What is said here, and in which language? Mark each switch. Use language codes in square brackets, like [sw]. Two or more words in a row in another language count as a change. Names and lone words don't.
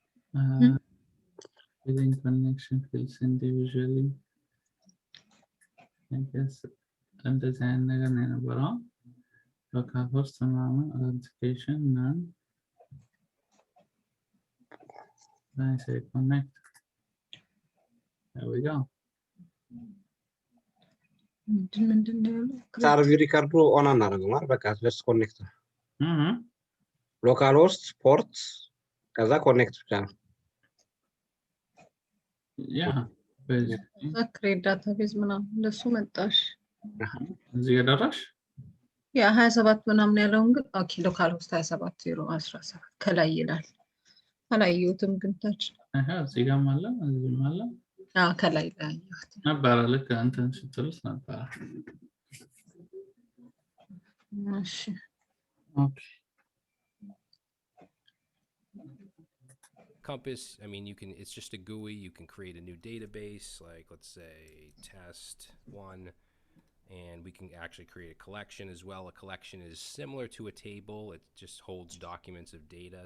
[en] Within connection fields individually. I guess [am] እንደዚህ አይነት ነገር ነው የነበረው። [en] local host [am] ምናምን [en] authentication none. Then I say connect. There we go. [am] ሰርቪ ሪከርዱ ኦን አናደርገውም አይደል? በቃ [en] just connect local host port [am] ከዛ ኮኔክት ብቻ ነው። [en] Yeah. create database [am] ምናምን እንደሱ መጣሽ። እዚህ ጋር ደረሽ? ያ 27 ምናምን ያለውን ግን [en] okay local host [am] 27.0.17 ከላይ ይላል። አላየሁትም ግን ታች እዚህ ጋርም አለ እዚህም አለ። ከላይ ላይ ነበረ ልክ እንትን ስትሉት ነበረ። እሺ ኦኬ [en] Compass, I mean, it's just a GUI. You can create a new database, like let's say test1, and we can actually create a collection as well. A collection is similar to a table. It just holds documents of data.